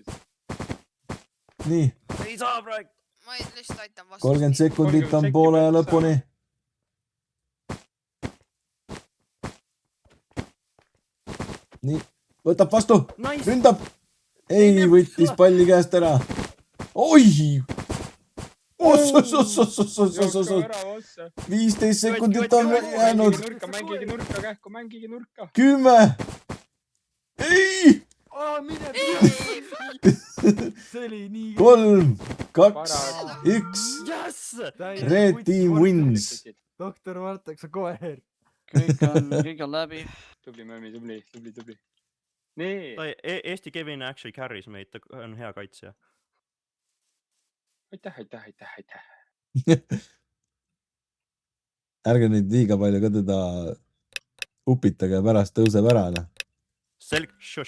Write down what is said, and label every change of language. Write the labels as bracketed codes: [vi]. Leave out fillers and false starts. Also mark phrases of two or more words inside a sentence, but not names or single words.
[et] nii , ei saa praegu . ma lihtsalt aitan vastu . 30 sekundit on poolaja lõpuni . nii , võtab vastu , Nice . ründab . ei , võttis palli käest ära . oi , oss-oss-oss-oss-oss-oss-oss-oss , 15 sekundit on jäänud , mängige nurka kähku , mängige nurka . 10 . ei , see oli nii . 3 , 2 , 1 . [en] Yes! Red team wins . [et] doktor Martek , sa koer . kõik on läbi . tubli , Möömi , tubli . nii , Eesti Kevin [en] actually carry's [et] meid , ta on hea kaitsja . aitäh . ärge nüüd liiga palju ka teda upitage , pärast tõuseb ära , noh .